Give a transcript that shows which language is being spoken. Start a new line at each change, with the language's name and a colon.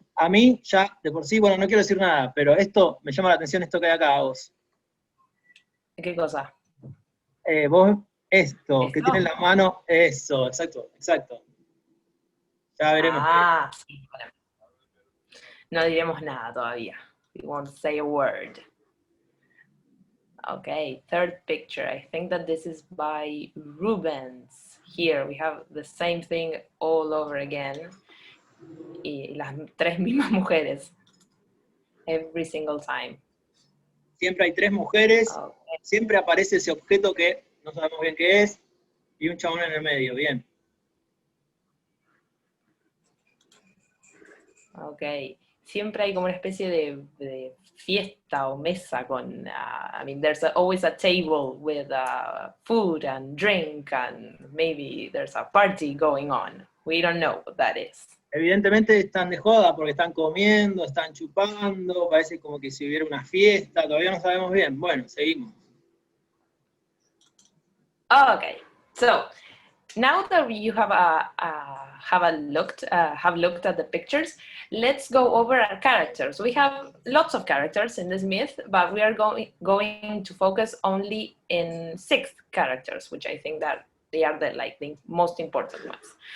Spanish: A mí ya, de por sí, bueno, no quiero decir nada, pero esto me llama la atención, esto que hay acá, vos. ¿Qué cosa? Vos, esto, que tiene en la mano, eso, exacto. Ya veremos. Sí, bueno. No diremos nada todavía.
English: We won't say a word. Okay, third picture. I think that this is by Rubens. Here we have the same thing all over again.
Spanish: Y las tres mismas mujeres.
English: Every single time.
Spanish: Siempre hay tres mujeres,
English: Okay.
Spanish: Siempre aparece ese objeto que no sabemos bien qué es, y un chabón en el medio, bien.
English: Okay.
Spanish: Siempre hay como una especie de fiesta o mesa con,
English: I mean, there's always a table with food and drink, and maybe there's a party going on. We don't know what that is.
Spanish: Evidentemente están de joda porque están comiendo, están chupando, parece como que si hubiera una fiesta, todavía no sabemos bien. Bueno, seguimos.
English: Okay, so now that you have looked at the pictures, let's go over our characters. We have lots of characters in this myth, but we are going to focus only in 6 characters, which I think that they are the most important ones.